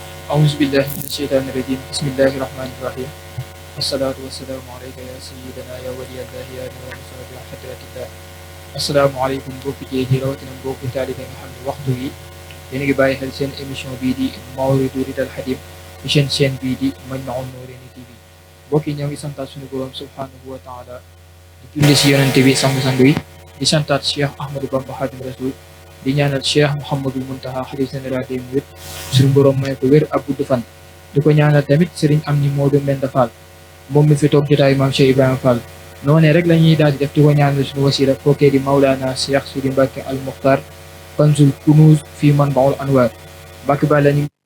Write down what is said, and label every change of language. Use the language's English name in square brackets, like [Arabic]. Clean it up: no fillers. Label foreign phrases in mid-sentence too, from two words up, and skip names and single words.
[Arabic] أعوذ بالله من الشيطان الرجيم بسم الله الرحمن الرحيم والصلاة والسلام عليك يا سيدنا يا ولي الله يا نور صلاة حضرة الله [Wolof] asalaamaaleykum mbokki jee ji rawatina mbokki taalibe nga xam ne waxtu wi yéen a ngi bàyyi xel seen émission bii di Mawridu Ridal Hadim ci seen chaîne bii di Majmahun Nurayni TV mbokk yi ñoo ngi santaat suñu borom [Arabic] سبحانه وتعالى [Wolof] di julli si yonente bi sangu-sangu yi di santaat Cheikh Ahmadou Bamba Khadim Rasoul di ñaanal Cheikh Mouhamadul Muntaha xalif [French] général des mourides [Wolof] suñu borom may ko wér ak gudd fan di ko ñaanal tamit Serigne Amni Modou Mbenda Fall moom mi fi toog jotaayu maam Cheikh Ibrahima Fall noonee rek la ñuy daal di def di ko ñaanal suñu wasila kookee di Maulana Cheikh Sidi Mbacke al Muxtar [Arabic] كنز الكنوز في منبع الأنوار [Wolof] Mbacke ba la ñu